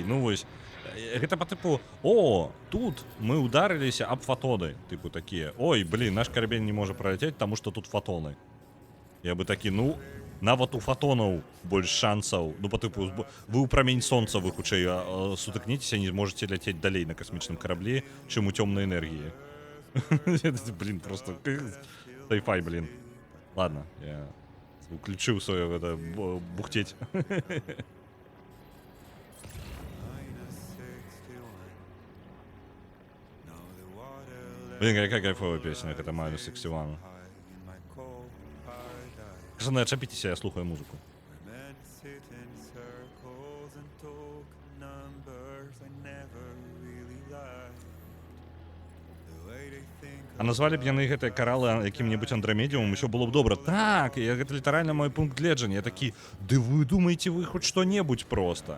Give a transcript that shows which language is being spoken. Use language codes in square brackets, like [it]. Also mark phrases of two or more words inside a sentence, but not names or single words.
[be] Ну вось, гэта па тыпу, о, тут мы ударыліся аб фотоны. Тыпу такія, ой, блин, наш карабель не можа праляцець, таму што тут фотоны. Я бы такі, ну, нават у фотонаў больш шансаў. Ну, па тыпу, вы ў прамень сонца, вы хутчэй сутыкніцеся, не зможаце ляцець далей на касмічным караблі, чым у цёмнай энергіі. [ru] Блин, просто sci-fi, блин. [be] Ладно, я уключыў сваё гэта бухтець. [ru] Блин, какая кайфовая песня, это Minus 61. [be] Пацаны, адчапіцеся, я слухаю музыку. А назвалі б яны гэтыя каралы якім-небудзь андрамедіумам, усё было б добра. Так, гэта літаральна мой пункт гледжання. Я такі, ды вы думаеце вы хоць што-небудзь проста.